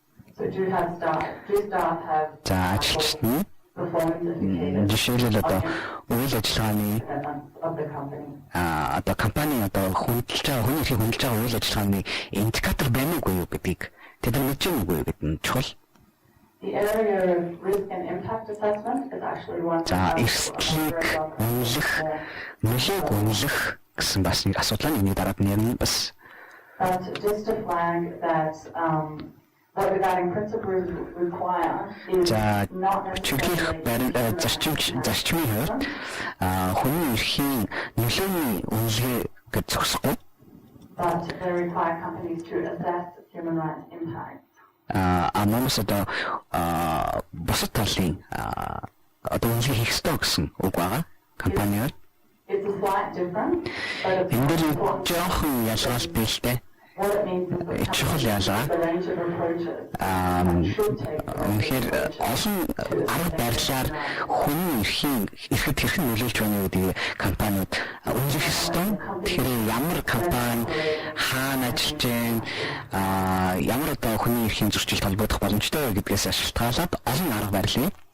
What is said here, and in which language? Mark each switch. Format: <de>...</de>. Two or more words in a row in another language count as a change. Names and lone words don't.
<mn>За ажилчид нь жишээлбэл одоо үйл ажиллагааны одоо компани одоо хөндлөж байгаа хүний эрхийг хөндлөж байгаа үйл ажиллагааны индикатор байна уугүй юу гэдгийг тэд нар мэдэж байгаа юу гэдэг нь чухал.</mn> <en>The area of risk and impact assessment is actually one.</en> <mn>За эрсдлийг нөлөөг үнэлэх гэсэн бас нэг асуудал нь дараад нэрнэ бас.</mn> <en>But just to flag that what the guiding principles require is not necessarily</en> <mn>зарчмын хувьд хүний эрхийн нөлөөний үнэлгээ гэж зогсохгүй.</mn> <en>But they require companies to assess human rights impact.</en> <mn>Намаас одоо бусад талын одоо үнэлгээ хийх ёстой гэсэн үг байгаа компаниуд.</mn> <en>It's a slight difference, but it's</en> <mn>энэ дэр жоохон ялгаал бэлтэй. Чухал ялгаа. Үнэхээр олон арга барилаар хүний эрхэд хэрхэн нөлөөлж байна гэдгийг компаниуд үнэлэх ёстой. Тэгэхээр ямар компани хаана ажиллаж байна, ямар одоо хүний эрхийн зөрчилд холбогдох боломжтой вэ гэдгээс шалтгаалаад олон арга барил.</mn>